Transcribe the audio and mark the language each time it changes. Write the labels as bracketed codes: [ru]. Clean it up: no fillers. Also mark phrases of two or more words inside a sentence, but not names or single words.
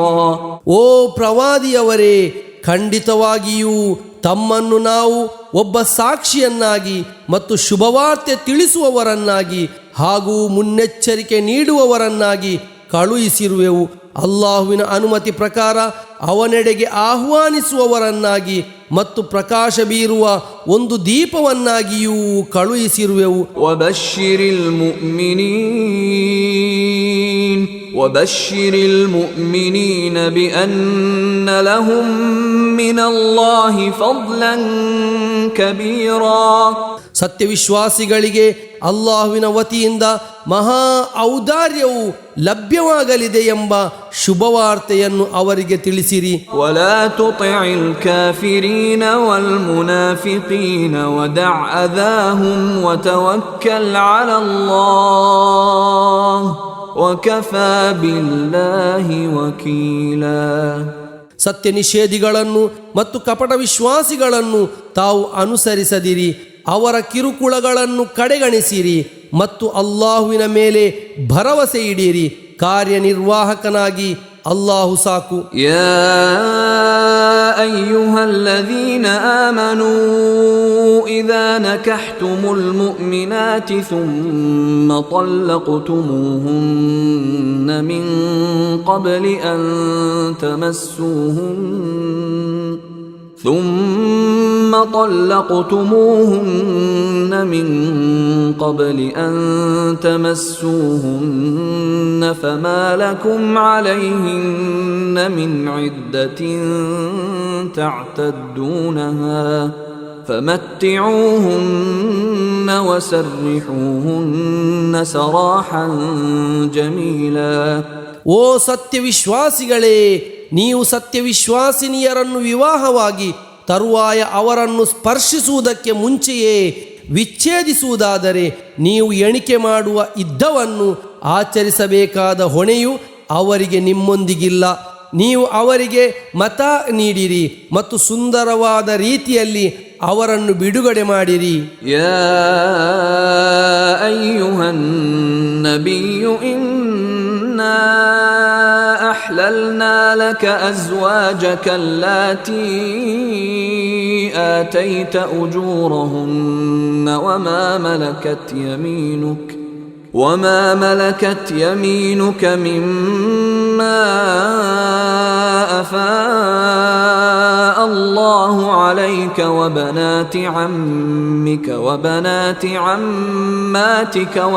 [kn] ಓ ಪ್ರವಾದಿಯವರೇ, ಖಂಡಿತವಾಗಿಯೂ ತಮ್ಮನ್ನು ನಾವು ಒಬ್ಬ ಸಾಕ್ಷಿಯನ್ನಾಗಿ ಮತ್ತು ಶುಭವಾರ್ತೆ ತಿಳಿಸುವವರನ್ನಾಗಿ ಹಾಗೂ ಮುನ್ನೆಚ್ಚರಿಕೆ ನೀಡುವವರನ್ನಾಗಿ ಕಳುಹಿಸಿರುವೆವು. ಅಲ್ಲಾಹುವಿನ ಅನುಮತಿ ಪ್ರಕಾರ ಅವನೆಡೆಗೆ ಆಹ್ವಾನಿಸುವವರನ್ನಾಗಿ ಮತ್ತು ಪ್ರಕಾಶ ಬೀರುವ ಒಂದು ದೀಪವನ್ನಾಗಿಯೂ ಕಳುಹಿಸಿರುವೆವು. [ar] وبشر المؤمنين بأن لهم من الله فضلا كبيرا. [kn] ಸತ್ಯವಿಶ್ವಾಸಿಗಳಿಗೆ ಅಲ್ಲಾಹುವಿನ ವತಿಯಿಂದ ಮಹಾ ಔದಾರ್ಯವು ಲಭ್ಯವಾಗಲಿದೆ ಎಂಬ ಶುಭವಾರ್ತೆಯನ್ನು ಅವರಿಗೆ ತಿಳಿಸಿರಿ. [ar] ولا تطع الكافرين والمنافقين ودع أذاهم وتوكل على الله وكفى بالله وكيلا. [kn] ಸತ್ಯ ನಿಷೇಧಿಗಳನ್ನು ಮತ್ತು ಕಪಟ ವಿಶ್ವಾಸಿಗಳನ್ನು ತಾವು ಅನುಸರಿಸದಿರಿ, ಅವರ ಕಿರುಕುಳಗಳನ್ನು ಕಡೆಗಣಿಸಿರಿ ಮತ್ತು ಅಲ್ಲಾಹುವಿನ ಮೇಲೆ ಭರವಸೆ ಇಡಿರಿ. ಕಾರ್ಯನಿರ್ವಾಹಕನಾಗಿ ಅಲ್ಲಾಹು ಸಾಕು. [ar] يا أيها الذين آمنوا إذا نكحتم المؤمنات ثم طلقتموهن من قبل أن تمسوهن فما لكم عليهن من عدة تعتدونها فمتعوهن وسرحوهن سراحا جميلا. [kn] ಓ ಸತ್ಯವಿಶ್ವಾಸಿಗಳೇ, ನೀವು ಸತ್ಯವಿಶ್ವಾಸಿನಿಯರನ್ನು ವಿವಾಹವಾಗಿ ತರುವಾಯ ಅವರನ್ನು ಸ್ಪರ್ಶಿಸುವುದಕ್ಕೆ ಮುಂಚೆಯೇ ವಿಚ್ಛೇದಿಸುವುದಾದರೆ ನೀವು ಎಣಿಕೆ ಮಾಡುವ ಇದ್ದವನ್ನು ಆಚರಿಸಬೇಕಾದ ಹೊಣೆಯು ಅವರಿಗೆ ನಿಮ್ಮೊಂದಿಗಿಲ್ಲ. ನೀವು ಅವರಿಗೆ ಮತ ನೀಡಿರಿ ಮತ್ತು ಸುಂದರವಾದ ರೀತಿಯಲ್ಲಿ ಅವರನ್ನು ಬಿಡುಗಡೆ ಮಾಡಿರಿ. [ar] يا أيها النبي إنا أحللنا لك أزواجك اللاتي آتيت أجورهن وما ملكت يمينك مما أفاء الله عليك وبنات عمك وبنات عماتك